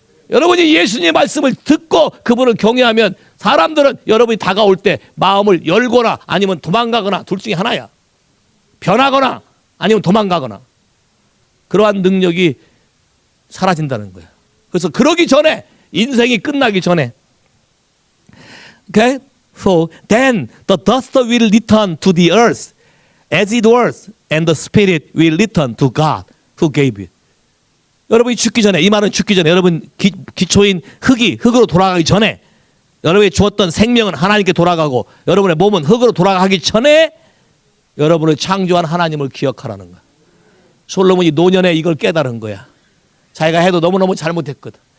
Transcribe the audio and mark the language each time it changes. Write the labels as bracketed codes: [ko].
[ko] 여러분이 예수님의 말씀을 듣고 그분을 경외하면 사람들은 여러분이 다가올 때 마음을 열거나 아니면 도망가거나 둘 중에 하나야. 변하거나 아니면 도망가거나. 그러한 능력이 사라진다는 거야. 그래서 그러기 전에 인생이 끝나기 전에 Okay? [en] So then the dust will return to the earth as it was and the spirit will return to God who gave it. [ko] 여러분이 죽기 전에 이 말은 죽기 전에 여러분 기초인 흙으로 돌아가기 전에 여러분이 주었던 생명은 하나님께 돌아가고 여러분의 몸은 흙으로 돌아가기 전에 여러분을 창조한 하나님을 기억하라는 거야. 솔로몬이 노년에 이걸 깨달은 거야. 자기가 해도 너무너무 잘못했거든.